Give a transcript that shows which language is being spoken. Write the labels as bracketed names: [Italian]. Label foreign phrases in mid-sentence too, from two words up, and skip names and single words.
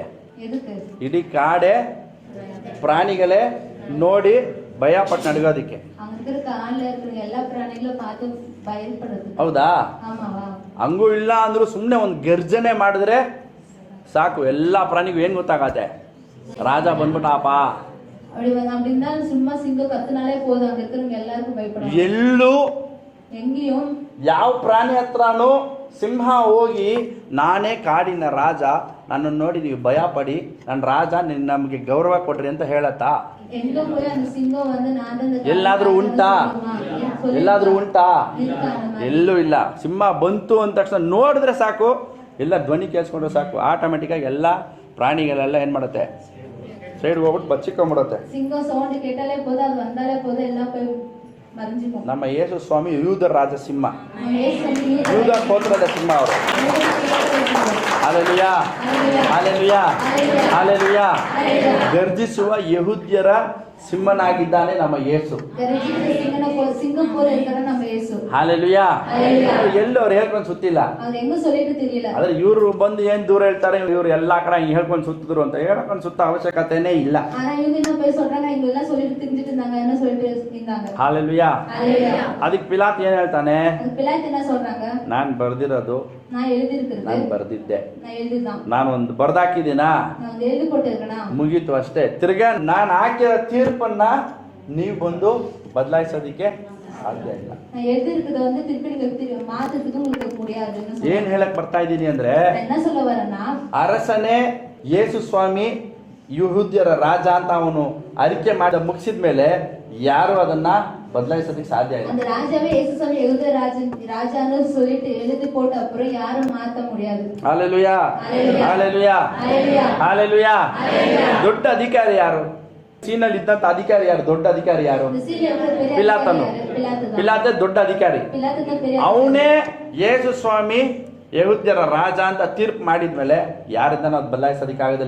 [Kannada] ಇಡೀ ಕಾಡೆ ಪ್ರಾಣಿಗಳೇ ನೋಡಿ ಭಯ ಪಟ್ಟು ನಡ್ಗೋದಿಕ್ಕೆ. ಹೌದಾ? ಹಂಗೂ ಇಲ್ಲ ಅಂದ್ರೂ ಸುಮ್ಮನೆ ಒಂದು ಗರ್ಜನೆ ಮಾಡಿದ್ರೆ ಸಾಕು, ಎಲ್ಲ ಪ್ರಾಣಿಗೂ ಏನ್ ಗೊತ್ತಾಗತ್ತೆ? ರಾಜ ಬಂದ್ಬಿಟ್ಟಪ್ಪ [Tamil] அப்படி இருந்தாலும் சும்மா சிங்கம் கத்துனாலே போதும், அங்க இருக்கிறவங்க எல்லாருக்கும் பயப்படுவாங்க. [Kannada] ಎಲ್ಲೂ [Tamil] எங்கேயும் [Kannada] ಯಾವ ಪ್ರಾಣಿ ಹತ್ರನೂ ಸಿಂಹ ಹೋಗಿ ನಾನೇ ಕಾಡಿನ ರಾಜ, ನನ್ನನ್ನು ನೋಡಿ ನೀವು ಭಯ ಪಡಿ, ನನ್ನ ರಾಜ ನಮಗೆ ಗೌರವ ಕೊಡ್ರಿ ಅಂತ ಹೇಳತ್ತಾ? [Tamil] எங்க போய் அந்த சிங்கம் வந்து நான் தான் இந்த [Kannada] ಎಲ್ಲಾದ್ರೂ ಉಂಟಾ? ಎಲ್ಲಾದ್ರೂ ಉಂಟಾ? [Tamil] இருக்கா அந்த மாதிரி? [Kannada] ಎಲ್ಲೂ ಇಲ್ಲ. ಸಿಂಹ ಬಂತು ಅಂದ ತಕ್ಷಣ ನೋಡಿದ್ರೆ ಸಾಕು, ಎಲ್ಲ ಧ್ವನಿ ಕೇಳಿಸ್ಕೊಂಡ್ರೆ ಸಾಕು, ಆಟೋಮೆಟಿಕ್ಕಾಗಿ ಎಲ್ಲ ಪ್ರಾಣಿಗಳೆಲ್ಲ ಏನು ಮಾಡುತ್ತೆ, ಸೈಡ್ಗೆ ಹೋಗ್ಬಿಟ್ಟು ಬಚ್ಚಿಕೊಂಡ್ಬಿಡುತ್ತೆ. [Tamil] சிங்கம் சவுண்ட் கேட்டாலே போதும், அது வந்தாலே போதும், எல்லாம் போய் மறைஞ்சுக்கும். [Kannada] ನಮ್ಮ ಯೇಸು ಸ್ವಾಮಿ ಯೂದ ರಾಜ ಸಿಂಹ, [Tamil] நம்ம இயேசு வந்து [Kannada] ಯೂದ ಗೋತ್ರದ ಸಿಂಹ ಅವರು. ಹಾಲೆಲೂಯಾ, ಹಾಲೆಲೂಯಾ, ಹಾಲೆಲೂಯಾ. ಗರ್ಜಿಸುವ ಯೆಹೂದ್ಯರ ಸಿಂಹನಾಗಿದ್ದಾನೆ ನಮ್ಮ ಯೇಸು. [Tamil] சிங்கம் போல இருக்கிற நம்ம இயேசு. [Kannada] ಹಾಲೆಲೂಯಾ. ಎಲ್ಲೂ ಅವ್ರು ಹೇಳ್ಕೊಂಡು ಸುತ್ತಿಲ್ಲ. [Tamil] அது எங்க சொல்லிட்டு தெரியல. [Kannada] ಆದ್ರೆ ಇವ್ರು ಬಂದು ಏನ್ ದೂರ ಹೇಳ್ತಾರೆ, ಇವ್ರು ಎಲ್ಲಾ ಕಡೆ ಹಿಂಗ್ ಹೇಳ್ಕೊಂಡು ಸುತ್ತಿದ್ರು ಅಂತ ಹೇಳ್ಕೊಂಡು ಸುತ್ತ ಅವಶ್ಯಕತೆನೇ ಇಲ್ಲ. [Tamil] ஆனா இவங்க என்ன போய் சொல்றாங்க, இவங்க எல்லாம் சொல்லிட்டு திரிஞ்சிட்டு இருந்தாங்க, என்ன சொல்லிட்டு இருந்தாங்க. [Kannada] ಹಾಲೆಲೂಯಾ. ಅದಕ್ಕೆ ಪಿಲಾತ್ ಏನ್ ಹೇಳ್ತಾನೆ, [Tamil] அது பிலாத்து என்ன சொல்றாங்க, [Kannada] ನಾನ್ ಬರ್ದಿರೋದು, [Tamil] நான் எழுதி இருக்கிறது, [Kannada] ನಾನ್ ಬರ್ದಿದ್ದೆ, [Tamil] நான் எழுதிதான், [Kannada] ನಾನು ಒಂದು ಬರ್ದಾಕಿದ್ದೀನಾ, [Tamil] நான் வந்து எழுதி போட்டிருக்கேனா, [Kannada] ಮುಗೀತು ಅಷ್ಟೇ. ತಿರ್ಗಾ ನಾನು ಹಾಕಿರೋ ತೀರ್ಪನ್ನ ನೀವು ಬಂದು ಬದಲಾಯಿಸೋದಿಕ್ಕೆ ಸಾಧ್ಯ ಇಲ್ಲ. [Tamil] நான் எழுதி இருக்கிறத வந்து திருப்பி நீங்க மாத்துறதுக்கு உங்களுக்கு முடியாது. [Kannada] ಏನ್ ಹೇಳಕ್ ಬರ್ತಾ ಇದ್ದೀನಿ ಅಂದ್ರೆ, [Tamil] என்ன சொல்ல வரேன்னா, [Kannada] ಅರಸನೇ ಯೇಸು ಸ್ವಾಮಿ ಯಹೂದ್ಯರ ರಾಜ ಅಂತ ಅವನು ಅರಿಕೆ ಮಾಡಿ ಮುಗಿಸಿದ ಮೇಲೆ ಯಾರು ಅದನ್ನ ಬದಲಾಯಿಸೋದಕ್ಕೆ ಸಾಧ್ಯ ಇಲ್ಲ. [Tamil] அந்த ராஜாவே இயேசு சாமி யூத ராஜான்னு சொல்லிட்டு எழுதி போட்ட அப்புறம் யாரும் மாத்த முடியாது. [Kannada] ಹಾಲೆಲೂಯಾ, ಹಾಲೆಲೂಯಾ, ಹಾಲೆಲೂಯಾ. ದೊಡ್ಡ ಅಧಿಕಾರಿ ಯಾರು? ಸೀನಲ್ಲಿ ಇದ್ದಂತ ಅಧಿಕಾರಿ ಯಾರು? ದೊಡ್ಡ ಅಧಿಕಾರಿ ಯಾರು? ಪಿಲಾತನು. ಪಿಲಾತೆ ದೊಡ್ಡ ಅಧಿಕಾರಿ. ಅವನೇ ಯೇಸು ಸ್ವಾಮಿ ಯಹೂದ್ಯರ ರಾಜ ಅಂತ ತೀರ್ಪು ಮಾಡಿದ್ಮೇಲೆ ಯಾರಿಂದನೂ ಅದು ಬದಲಾಯಿಸೋದಕ್ಕೆ ಆಗೋದಿಲ್ಲ.